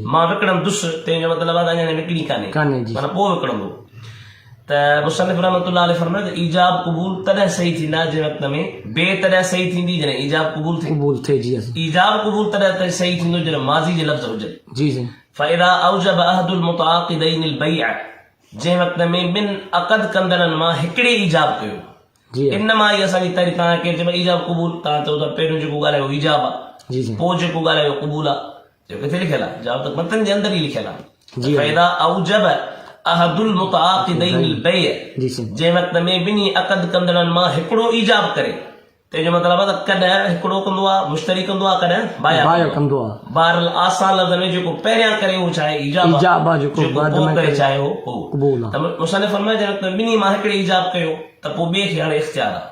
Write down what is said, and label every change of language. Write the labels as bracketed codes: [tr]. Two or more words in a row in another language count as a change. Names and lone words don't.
[sd] मां विकिणंदुसि तंहिंजो मतिलबु आहे अञा विकिणी कान्हे जी माना पोइ विकिणंदो। त मुसनिफ़ रहमतुल्लाह अलैहि फरमाए त ईजाब क़बूल तॾहिं सही थींदा जंहिं वक़्त में बे तॾहिं सही थींदी जॾहिं ईजाब क़बूल थिए। क़बूल थिए जी हा ईजाब क़बूल तॾहिं सही थींदो जॾहिं माज़ी जे लफ़्ज़ हुजनि। जी साईं [ar] فإذا أوجب أحد المتعاقدين البيع, [sd] जंहिं वक़्त में ॿिनि अक़द कंदड़नि मां हिकिड़े ईजाब कयो। जी हा इन मां ई असांजी तारीख़ तव्हांखे चइबो ईजाब क़बूल। तव्हां चओ था पहिरियों जेको ॻाल्हायो ईजाब आहे, जी साईं पोइ जेको ॻाल्हायो क़बूल आहे। जो किथे लिखियलु आहे? जवाब त मतन जे अंदरि ई लिखियलु आहे। जी [ar] فإذا أوجب أحد المتعاقدين البيع, [sd] जी साईं जंहिं वक़्त में ॿिन्ही अक़द कंदड़नि मां हिकिड़ो ईजाब करे। तंहिंजो मतिलबु आहे त कॾहिं हिकिड़ो कंदो आहे मुश्तरी कंदो आहे, कॾहिं बायो कंदो आहे। बहरहाल आसान लफ़्ज़ में जेको पहिरियां करे उहो छा आहे? ईजाब आहे। ईजाब आहे, जेको बाद पोइ में करे करे चाहे हो क़बूल आहे। त मुसनिफ़ फरमाए जंहिं वक़्त ॿिन्ही मां हिकिड़े ईजाब कयो त पोइ ॿिए खे हाणे इख़्तियार आहे।